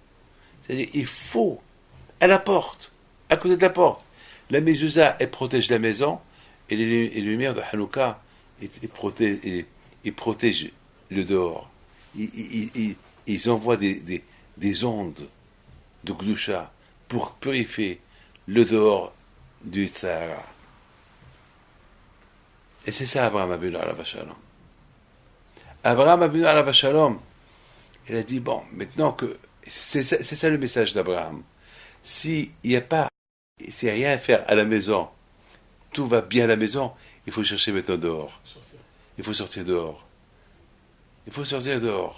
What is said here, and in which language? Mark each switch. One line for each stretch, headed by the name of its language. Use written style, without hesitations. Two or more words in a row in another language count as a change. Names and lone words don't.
French: C'est-à-dire, il faut, à la porte, à côté de la porte, la mezouza, elle protège la maison, Et les lumières de Hanouka, ils protègent le dehors. Ils envoient des ondes de Gdusha pour purifier le dehors du Sahara. Et c'est ça Abraham
Hebrew: אבינו עליו השלום. אברהם אבינו עליו השלום,
French: il a dit, bon, maintenant que... C'est ça le message d'Abraham. S'il n'y a rien à faire à la maison, tout va bien à la maison, il faut chercher maintenant dehors. Il faut sortir dehors. Il faut sortir dehors.